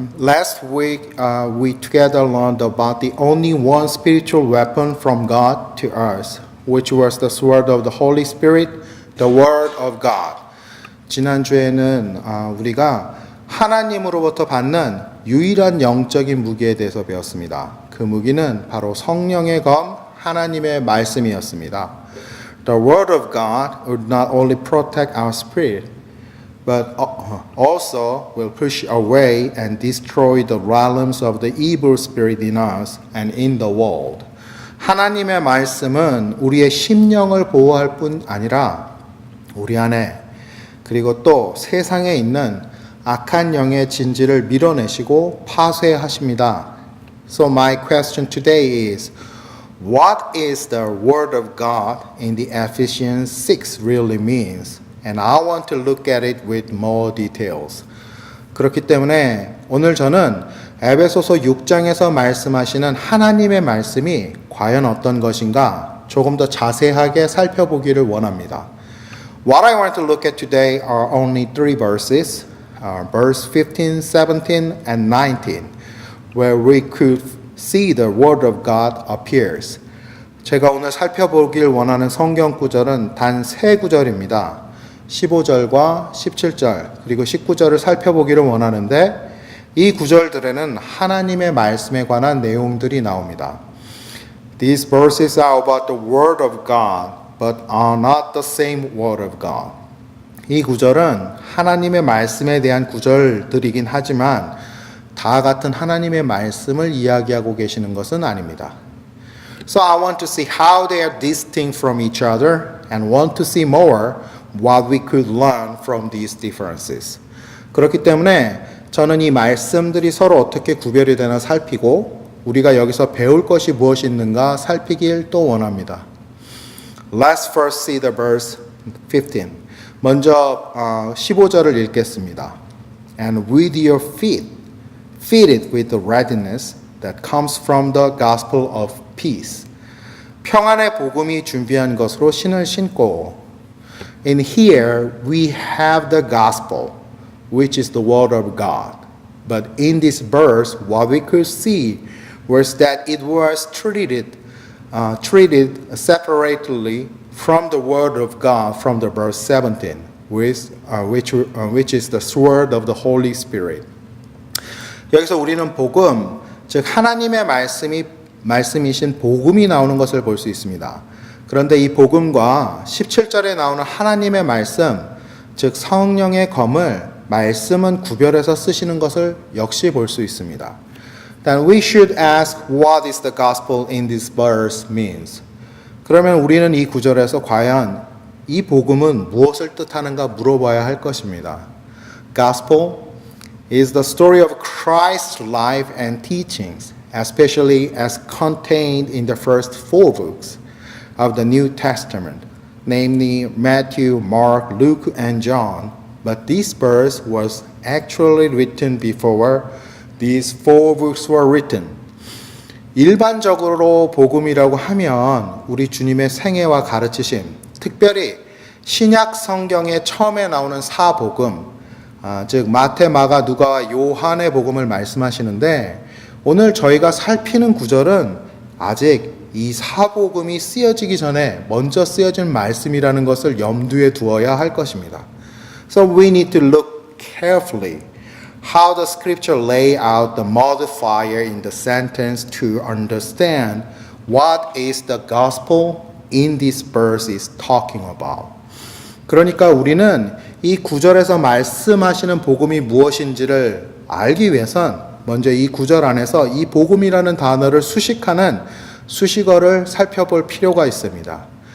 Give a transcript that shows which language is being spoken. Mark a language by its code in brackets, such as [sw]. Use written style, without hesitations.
[en] Last week, we together learned about the only one spiritual weapon from God to us, which was the sword of the Holy Spirit, the Word of God. [ko] 지난주에는 우리가 하나님으로부터 받는 유일한 영적인 무기에 대해서 배웠습니다. 그 무기는 바로 성령의 검, 하나님의 말씀이었습니다. [en] The Word of God would not only protect our spirit, but also will push away and destroy the realms of the evil spirit in us and in the world. [ko] 하나님의 말씀은 우리의 심령을 보호할 뿐 아니라 우리 안에 그리고 또 세상에 있는 악한 영의 진지를 밀어내시고 파쇄하십니다. [en] So my question today is, what is the Word of God in the Ephesians 6 really means? And I want to look at it with more details. [ko] 그렇기 때문에 오늘 저는 에베소서 6장에서 말씀하시는 하나님의 말씀이 과연 어떤 것인가 조금 더 자세하게 살펴보기를 원합니다. [en] What I want to look at today are only three verses, verse 15, 17, and 19, where we could see the Word of God appears. [ko] 제가 오늘 살펴보길 원하는 성경 구절은 단 세 구절입니다. 15절과 17절 그리고 19절을 살펴보기를 원하는데 이 구절들에는 하나님의 말씀에 관한 내용들이 나옵니다. [en] These verses are about the Word of God, but are not the same Word of God. [ko] 이 구절은 하나님의 말씀에 대한 구절들이긴 하지만 다 같은 하나님의 말씀을 이야기하고 계시는 것은 아닙니다. [en] So I want to see how they are distinct from each other and want to see more what we could learn from these differences. [ko] 그렇기 때문에 저는 이 말씀들이 서로 어떻게 구별이 되나 살피고 우리가 여기서 배울 것이 무엇이 있는가 살피길 또 원합니다. [en] Let's first see the verse 15. [ko] 먼저 15절을 읽겠습니다. [en] And with your feet, feed it with the readiness that comes from the gospel of peace. [ko] 평안의 복음이 준비한 것으로 신을 신고 [en] In here we have the gospel, which is the word of God. But in this verse, what we could see was that it was treated separately from the word of God from the verse 17, which is the sword of the Holy Spirit. [ko] 여기서 우리는 복음, 즉 하나님의 말씀이신 복음이 나오는 것을 볼 수 있습니다. 그런데 이 복음과 17절에 나오는 하나님의 말씀, 즉 성령의 검을 말씀은 구별해서 쓰시는 것을 역시 볼 수 있습니다. [en] Then we should ask what is the gospel in this verse means. [ko] 그러면 우리는 이 구절에서 과연 이 복음은 무엇을 뜻하는가 물어봐야 할 것입니다. [en] Gospel is the story of Christ's life and teachings, especially as contained in the first four books of the New Testament, namely Matthew, Mark, Luke, and John. But this verse was actually written before these four books were written. [ko] 일반적으로 복음이라고 하면 우리 주님의 생애와 가르치심, 특별히 신약 성경에 처음에 나오는 사복음, 즉 마태, 마가, 누가와 요한의 복음을 말씀하시는데 오늘 저희가 살피는 구절은 아직 이 사복음이 쓰여지기 전에 먼저 쓰여진 말씀이라는 것을 염두에 두어야 할 것입니다. [en] So we need to look carefully how the scripture lay out the modifier in the sentence to understand what is the gospel in this verse is talking about. [ko] 그러니까 우리는 이 구절에서 말씀하시는 복음이 무엇인지를 알기 위해선 먼저 이 구절 안에서 이 복음이라는 단어를 수식하는 수식어를 살펴볼 필요가 있습니다.